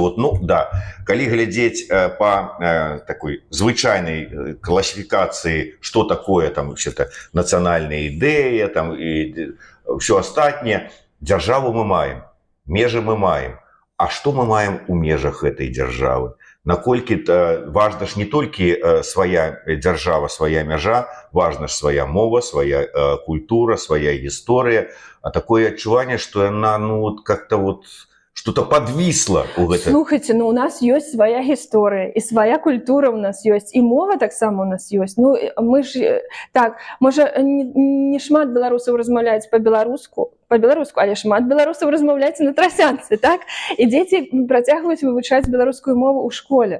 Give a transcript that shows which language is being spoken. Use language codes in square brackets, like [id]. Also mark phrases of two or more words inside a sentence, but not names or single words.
[be] Вот, ну, да, калі глядзець па такой звычайнай класіфікацыі, што такое там нацыянальная ідэя, там і ўсё астатняе, дзяржаву мы маем, межы мы маем. А што мы маем у межах гэтай дзяржавы? Наколькі важна ж не толькі свая дзяржава, свая мяжа, важна ж свая мова, свая культура, свая гісторыя, а такое адчуванне, што яна, ну, [ru] вот как-то вот что-то подвисло у гэта. [be] Слухайте, ну у нас ёсць свая гісторыя, і свая культура у нас ёсць, і мова таксама у нас ёсць. Ну, мы ж, так, можа, не шмат беларусаў размаўляюць па-беларуску, але шмат беларусаў размаўляюць на трасянцы, так? І дзеці працягваюць вывучаць беларускую мову ў школе.